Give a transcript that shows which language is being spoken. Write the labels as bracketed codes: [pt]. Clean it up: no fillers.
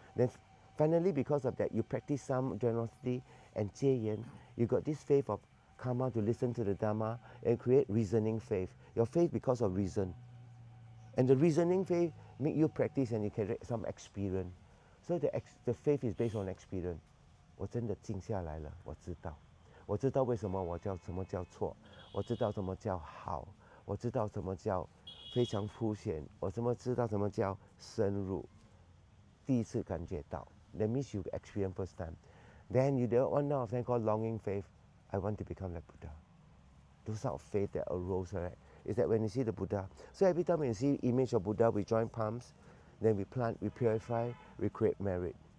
[en] Then finally, because of that, you practice some generosity and 戒严. You got this faith of karma, to listen to the Dharma, and create reasoning faith. Your faith because of reason. And the reasoning faith make you practice and you get some experience. So the faith is based on experience. [zh] 我真的静下来了，我知道为什么什么叫错，我知道什么叫好，我知道什么叫非常凸显，我知道什么叫深入。 [en] 第一次感觉到 that means you experience first time. Then you do one of them called longing faith. I want to become like Buddha. Those sort of faith that arose, right? Is that when you see the Buddha. So every time when you see image of Buddha, we join palms, then we plant, we purify, we create merit.